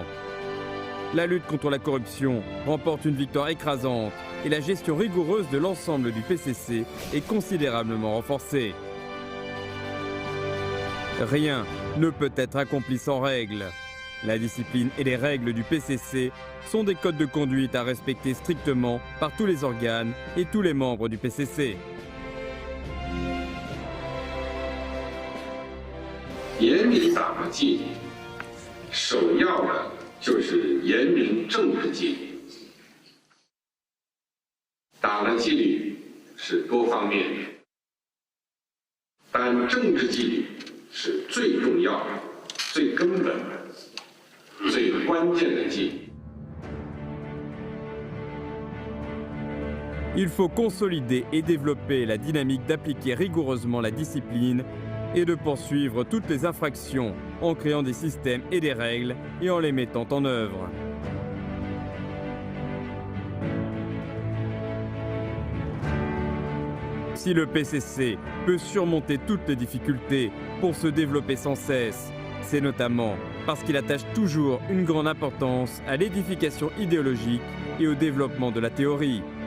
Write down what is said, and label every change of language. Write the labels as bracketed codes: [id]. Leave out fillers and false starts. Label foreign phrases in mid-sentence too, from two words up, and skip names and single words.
[fr] La lutte contre la corruption remporte une victoire écrasante et la gestion rigoureuse de l'ensemble du PCC est considérablement renforcée. Rien ne peut être accompli sans règles. La discipline et les règles du PCC sont des codes de conduite à respecter strictement par tous les organes et tous les membres du PCC. [zh] 严厉党的纪律，首要的就是严明政治纪律。党的纪律是多方面的，但政治纪律是最重要的、最根本的、最关键的纪律。 [fr] Il faut consolider et développer la dynamique d'appliquer rigoureusement la discipline et de poursuivre toutes les infractions en créant des systèmes et des règles et en les mettant en œuvre. Si le PCC peut surmonter toutes les difficultés pour se développer sans cesse, c'est notamment parce qu'il attache toujours une grande importance à l'édification idéologique et au développement de la théorie.